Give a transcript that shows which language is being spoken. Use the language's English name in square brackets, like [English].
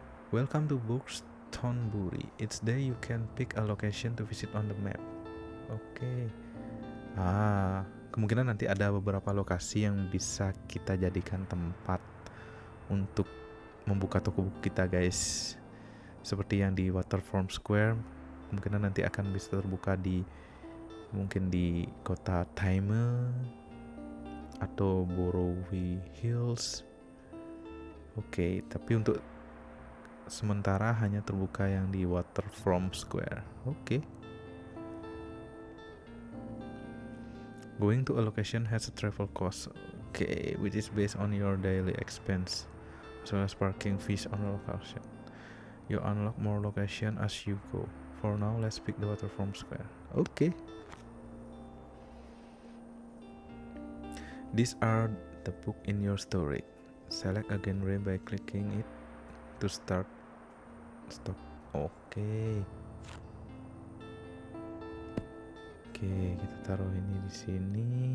[English] Welcome to Books Thornbury. Each day you can pick a location to visit on the map. Oke. [Indonesian] Kemungkinan nanti ada beberapa lokasi yang bisa kita jadikan tempat untuk membuka toko buku kita, guys. Seperti yang di Waterfront Square, kemungkinan nanti akan bisa terbuka mungkin di kota Thyme atau Borroway Hills. Oke, tapi untuk sementara hanya terbuka yang di Waterfront Square. Oke. [English] Going to a location has a travel cost, which is based on your daily expense, as well as parking fees on the location. You unlock more location as you go. For now, let's pick the Waterfront Square. Okay. These are the book in your storage. Select a genre by clicking it to start stock. Okay. [Indonesian] Oke, kita taruh ini di sini.